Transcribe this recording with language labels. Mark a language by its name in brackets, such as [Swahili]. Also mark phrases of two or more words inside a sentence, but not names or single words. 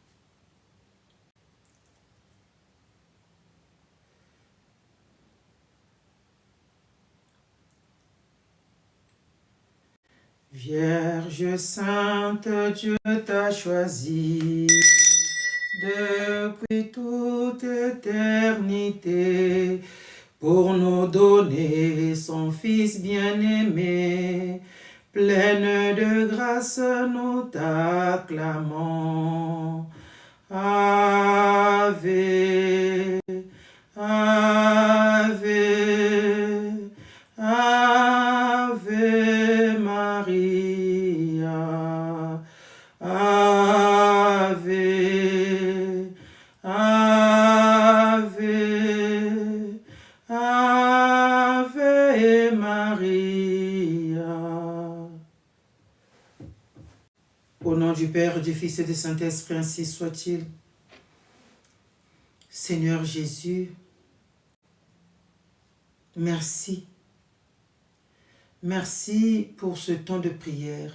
[French] Vierge sainte, Dieu t'a choisi depuis toute éternité pour nous donner son Fils bien-aimé. Pleine de grâce, nous t'acclamons. [Latin] Ave, Ave, Ave Maria. Ave, Ave, Ave Maria. [French] Au nom du Père, du Fils et du Saint-Esprit, ainsi soit-il. Seigneur Jésus, merci. Merci pour ce temps de prière.